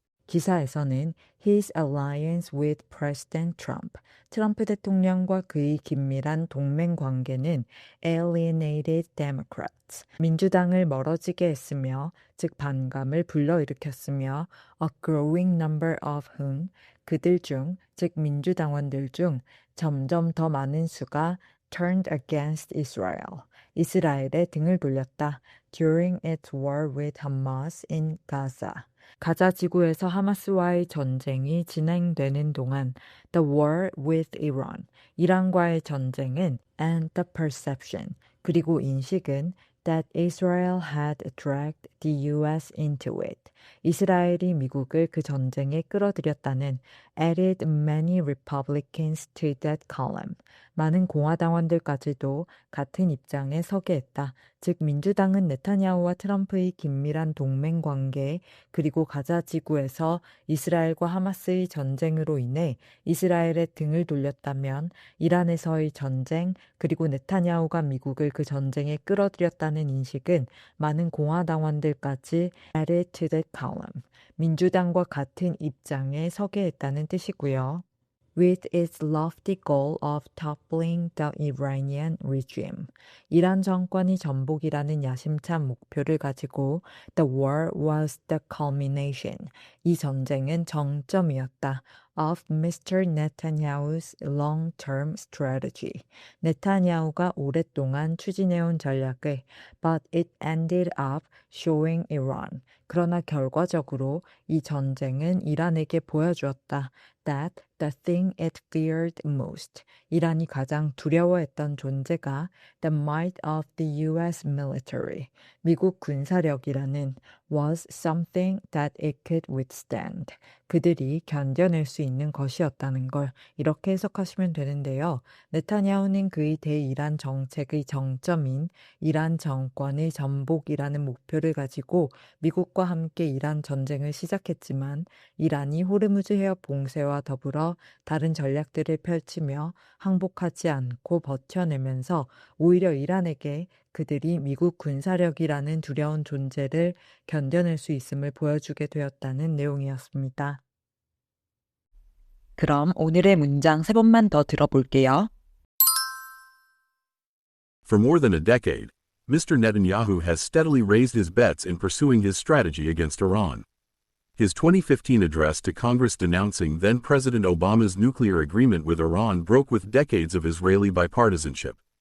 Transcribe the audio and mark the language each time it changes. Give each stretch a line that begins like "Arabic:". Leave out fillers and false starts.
Korean: 기사에서는
English: His alliance with President Trump,
Korean: 트럼프 대통령과 그의 긴밀한 동맹 관계는
English: alienated Democrats,
Korean: 민주당을 멀어지게 했으며, 즉 반감을 불러일으켰으며,
English: a growing number of whom,
Korean: 그들 중, 즉 민주당원들 중 점점 더 많은 수가
English: turned against Israel,
Korean: 이스라엘에 등을 돌렸다.
English: during its war with Hamas in Gaza.
Korean: 가자 지구에서 하마스와의 전쟁이 진행되는 동안
English: the war with Iran,
Korean: 이란과의 전쟁은
English: and the perception,
Korean: 그리고 인식은
English: that Israel had dragged the US into it,
Korean: 이스라엘이 미국을 그 전쟁에 끌어들였다는
English: added many Republicans to that column,
Korean: 많은 공화당원들까지도 같은 입장에 서게 했다. 즉 민주당은 네타냐후와 트럼프의 긴밀한 동맹 관계 그리고 가자 지구에서 이스라엘과 하마스의 전쟁으로 인해 이스라엘의 등을 돌렸다면 이란에서의 전쟁 그리고 네타냐후가 미국을 그 전쟁에 끌어들였다는 인식은 많은 공화당원들까지
English: added to the column,
Korean: 민주당과 같은 입장에 서게 했다는 뜻이고요.
English: With its lofty goal of toppling the Iranian regime.
Korean: 이란 정권이 전복이라는 야심찬 목표를 가지고
English: the war was the culmination.
Korean: 이 전쟁은 정점이었다.
English: of Mr. Netanyahu's long-term strategy.
Korean: 네타냐후가 오랫동안 추진해온 전략을
English: but it ended up showing Iran.
Korean: 그러나 결과적으로 이 전쟁은 이란에게 보여주었다.
English: that the thing it feared most.
Korean: 이란이 가장 두려워했던 존재가
English: the might of the US military.
Korean: 미국 군사력이라는
English: was something that it could withstand.
Korean: 그들이 견뎌낼 수 있는 것이었다는 걸 이렇게 해석하시면 되는데요. 네타냐후는 그의 대이란 정책의 정점인 이란 정권의 전복이라는 목표를 가지고 미국과 함께 이란 전쟁을 시작했지만 이란이 호르무즈 해협 봉쇄와 더불어 다른 전략들을 펼치며 항복하지 않고 버텨내면서 오히려 이란에게 그들이 미국 군사력이라는 두려운 존재를 견뎌낼 수 있음을 보여주게 되었다는 내용이었습니다. 그럼 오늘의 문장 3번만 더 들어볼게요.
English: For more than a decade, Mr. Netanyahu has steadily raised his bets in pursuing his strategy against Iran. His 2015 address to Congress denouncing then-President Obama's nuclear agreement with Iran broke with decades of Israeli bipartisanship.